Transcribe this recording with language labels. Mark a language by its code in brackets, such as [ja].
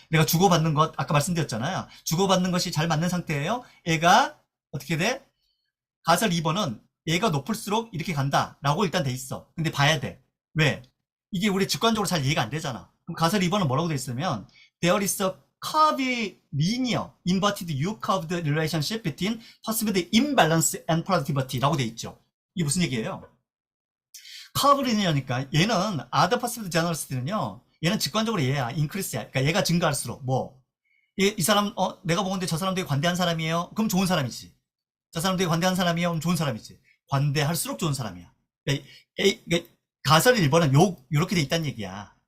[ko] 내가 주고받는 것, 아까 말씀드렸잖아요. 주고받는 것이 잘 맞는 상태예요. 얘가 어떻게 돼? 가설 2번은 얘가 높을수록 이렇게 간다 라고 일단 돼 있어. 근데 봐야 돼. 왜? 이게 우리 직관적으로 잘 이해가 안 되잖아. 그럼 가설 2번은 뭐라고 돼 있으면 [en] There is a curvy linear inverted U-curved relationship between perceived imbalance and productivity [ko] 라고 돼 있죠. 이게 무슨 얘기예요? 커브 리니어니까 얘는 [en] other perceived generalist [ko] 는요. 얘는 직관적으로 얘야. increase야. 그러니까 얘가 증가할수록 이 사람 내가 보는데 저 사람 되게 관대한 사람이에요. 그럼 좋은 사람이지. 저 사람 되게 관대한 사람이에요. 그럼 좋은 사람이지. 관대할수록 좋은 사람이야. 그러니까 가설 1번은 요렇게 돼 있다는 얘기야.